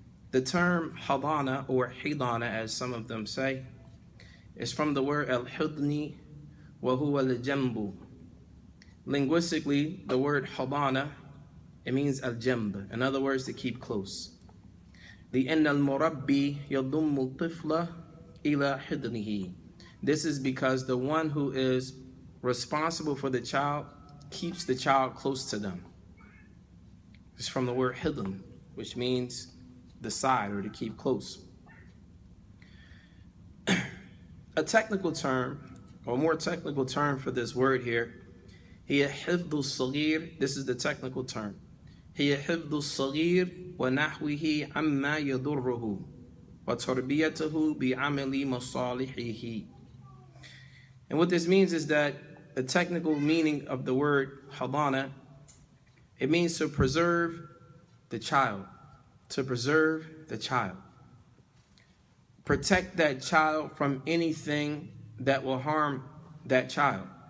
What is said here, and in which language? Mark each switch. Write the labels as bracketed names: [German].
[English] The term hadana or hidana, as some of them say, is from the word [Arabic] al-hidni wa huwa al-jambu. [English] Linguistically, the word hadana, it means al-jamb, in other words, to keep close. [Arabic] لأن المربي يضم الطفل إلى حضنه. [English] This is because the one who is responsible for the child keeps the child close to them. It's from the word hidn, which means the side or to keep close. A technical term, or more technical term for this word here, [Arabic] هي حفظ الصغير. [English] This is the technical term. [Arabic] هي حفظ الصغير ونحوه عما يضره وتربيته بعمل مصالحه. [English] And what this means is that the technical meaning of the word hadana, it means to preserve the child, to preserve the child. Protect that child from anything that will harm that child.